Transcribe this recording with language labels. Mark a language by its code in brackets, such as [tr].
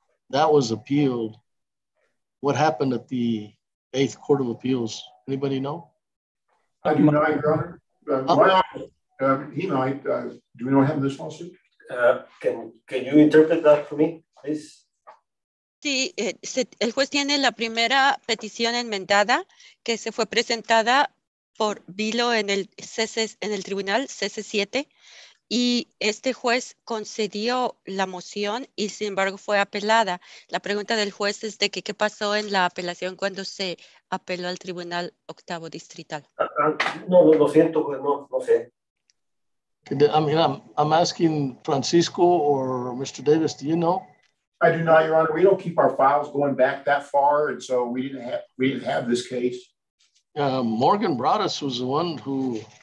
[en] That was appealed. What happened at the 8th Court of Appeals? Anybody know? I do not, Your Honor. My office, he might. Do we not have this lawsuit? Can you interpret that for me, please? [es] Sí, el juez tiene la primera petición enmendada que se fue presentada por Bilo en el tribunal CC7 y este juez concedió la moción y sin embargo fue apelada. La pregunta del juez es de que qué pasó en la apelación cuando se apeló al tribunal octavo distrital. No, lo siento, pues no sé. [en] I mean, I'm asking Francisco or Mr. Davis, do you know? I do not, Your Honor. We don't keep our files going back that far, and so we didn't have this case. Morgan Broadus was the one who